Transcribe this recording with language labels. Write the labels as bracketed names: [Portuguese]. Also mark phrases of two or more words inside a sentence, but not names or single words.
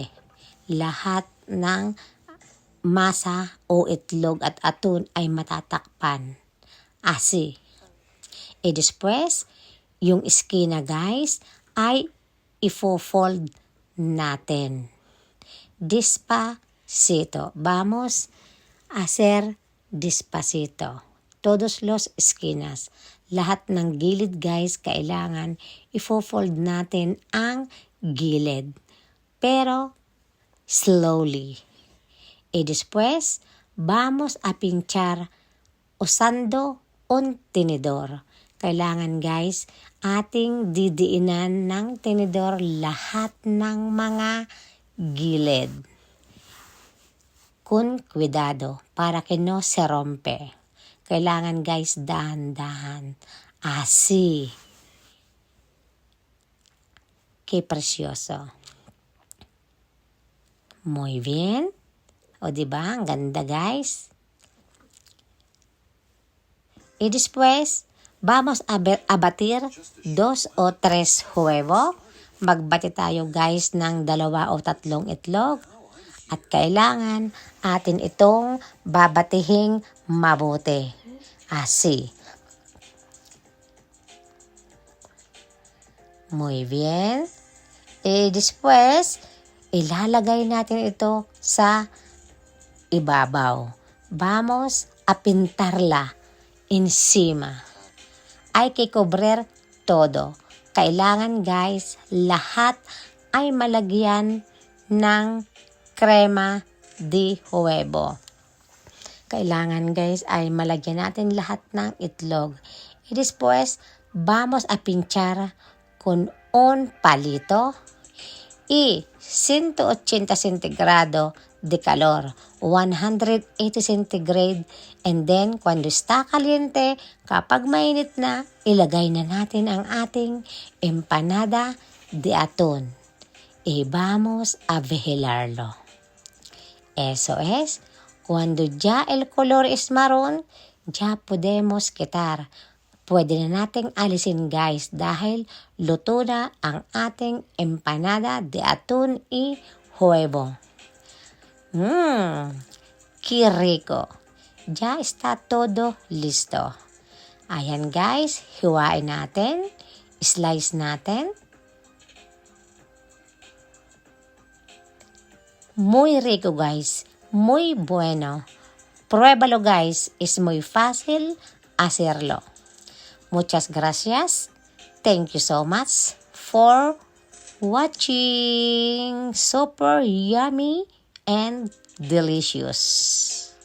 [Filipino] Lahat ng masa o itlog at atun ay matatakpan. [Spanish] Asi. E después, [Filipino] yung iskina guys ay ifo-fold natin. [Spanish] Despacito. Vamos a hacer despacito. Todos los esquinas. [Filipino] Lahat ng gilid guys, kailangan ifo-fold natin ang gilid. [English] Pero slowly. [Spanish] Y después, vamos a pinchar usando un tenedor. [Filipino] Kailangan guys, ating didiinan ng tenedor lahat ng mga gilid. [Spanish] Con cuidado para que no se rompe. [Filipino] Kailangan guys, dahan-dahan. [Spanish] Así. Qué precioso. Muy bien. O diba? [Filipino] Ang ganda guys. [Spanish] Y después, vamos a batir 2 o 3 huevo. [Filipino] Magbati tayo guys ng 2 o 3 itlog. At kailangan atin itong babatihing mabuti. [Spanish] Así. Muy bien. Y después, [Filipino] ilalagay natin ito sa ibabaw. [Spanish] Vamos a pintarla encima. Hay que cubrir todo. [Filipino] Kailangan guys, lahat ay malagyan ng [Spanish] crema de huevo. [Filipino] Kailangan guys ay malagyan natin lahat ng itlog. [Spanish] Y después, vamos a pinchar con un palito y 180 centigrado de calor, [English] 180 centigrade, and then [Spanish] cuando está caliente, [Filipino] kapag mainit na, ilagay na natin ang ating [Spanish] empanada de atún. Y vamos a vigilarlo. Eso es, cuando ya el color es marron, ya podemos quitar. [Filipino] Pwede na nating alisin guys dahil luto na ang ating [Spanish] empanada de atún y huevo. Qué rico. Ya está todo listo. [Filipino] Ayan guys, hiwain natin. Slice natin. [Spanish] Muy rico guys. Muy bueno. Pruébalo guys. Es muy fácil hacerlo. Muchas gracias. [English] Thank you so much for watching. Super yummy and delicious.